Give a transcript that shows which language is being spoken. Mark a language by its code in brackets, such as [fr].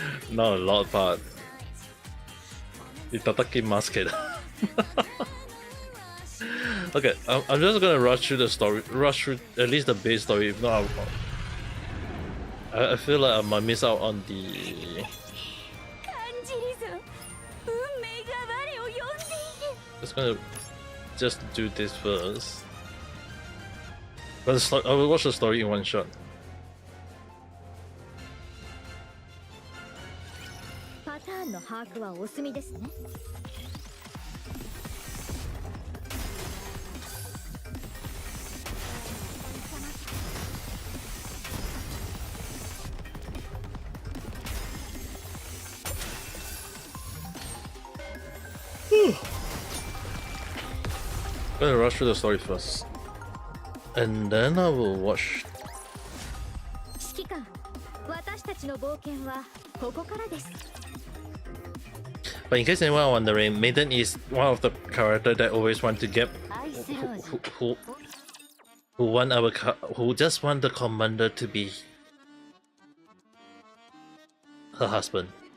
[en] Not a lot, but [ja] いただきますけど。 [en] Okay, I'm just gonna rush through the story, rush through at least the base story. If not, I feel like I might miss out on the. [ja] 感じるぞ。運命が我を呼んでいる。 [en] Just gonna just do this first. But I will watch the story in one shot. [ja] パターンの把握はお済みですね。 [en] I'm gonna rush through the story first, and then I will watch. [ja] 指揮官、私たちの冒険はここからです。 [en] But in case anyone wondering, Maiden is one of the characters that always want to get who want who just want the commander to be her husband.